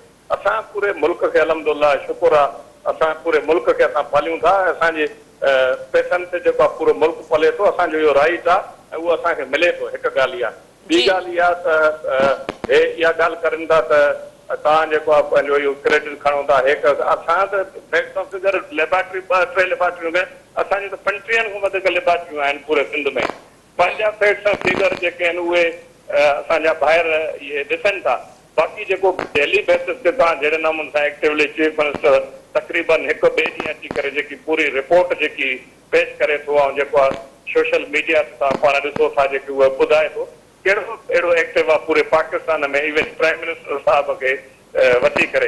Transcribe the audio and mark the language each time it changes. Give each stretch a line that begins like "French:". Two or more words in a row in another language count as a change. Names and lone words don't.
Sindhi: असां पूरे मुल्क खे अल्हम्दुलिल्लाह शुकुर आहे, असां पूरे मुल्क खे असां पालियूं था. असांजे पैसनि ते जेको आहे पूरो मुल्क पले थो. असांजो इहो राइट आहे ऐं उहो असांखे मिले थो. हिकु ॻाल्हि इहा. ॿी ॻाल्हि इहा त हे इहा ॻाल्हि करनि था त तव्हां जेको आहे पंहिंजो इहो क्रेडिट खणो था. असां त
English: fact of figure laboratory
Sindhi: 2-3 लेबोरेटरियूं में असांजी त 35 खां वधीक लेबोरेटरियूं आहिनि पूरे सिंध में. पंहिंजा
English: facts of figure
Sindhi: जेके आहिनि उहे असांजा ॿाहिरि इहे ॾिसनि था. बाक़ी जेको
English: daily basis
Sindhi: ते तव्हां जहिड़े नमूने सां एक्टिवली
English: chief minister
Sindhi: तक़रीबन हिकु ॿिए ॾींहुं अची करे जेकी पूरी रिपोर्ट जेकी पेश करे थो ऐं जेको आहे
English: social media
Sindhi: ते तव्हां पाण ॾिसो था जेकी उहा ॿुधाए थो, कहिड़ो अहिड़ो एक्टिव आहे पूरे पाकिस्तान में
English: even prime minister
Sindhi: साहिब खे वठी करे.